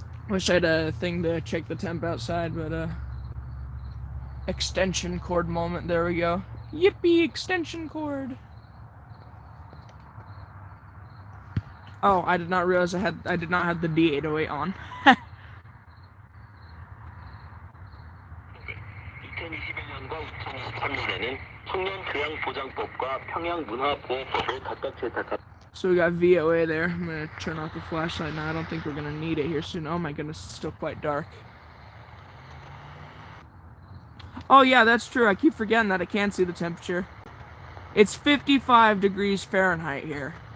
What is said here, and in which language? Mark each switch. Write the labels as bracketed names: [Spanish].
[English] Wish I had a thing to check the temp outside, but extension cord moment. There we go. Yippee! Extension cord. Oh, I did not realize I did not have the D808 on. [Korean] 2021년과 2023년에는 청년교양보장법과 평양문화보호법을 각각 제정한. [English] So we got VOA there. I'm gonna turn off the flashlight now. I don't think we're gonna need it here soon. Oh my goodness, it's still quite dark. Oh yeah, that's true. I keep forgetting that I can't see the temperature. It's 55 degrees Fahrenheit here.